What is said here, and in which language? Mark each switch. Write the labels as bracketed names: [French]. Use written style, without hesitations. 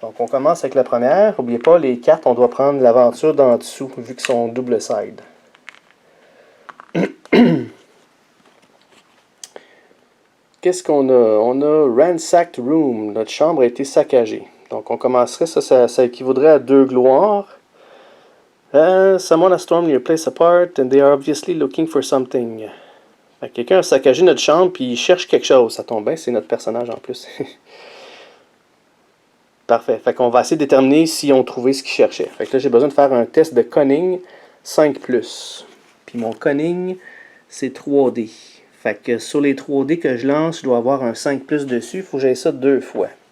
[French] Donc, on commence avec la première. N'oubliez pas, les cartes, on doit prendre l'aventure d'en dessous, vu qu'ils sont double side. Qu'est-ce qu'on a? On a Ransacked Room. Notre chambre a été saccagée. Donc, on commencerait, ça équivaudrait à 2 gloires. [English] Someone has stormed your place apart and they are obviously looking for something. [French] Quelqu'un a saccagé notre chambre puis il cherche quelque chose. Ça tombe bien, c'est notre personnage en plus. Parfait. Fait qu'on va essayer de déterminer si on trouvait ce qu'il cherchait. Fait que là, j'ai besoin de faire un test de cunning 5+. Puis mon cunning, c'est 3D. Fait que sur les 3D que je lance, je dois avoir un 5+ dessus. Il faut que j'aille ça 2 fois.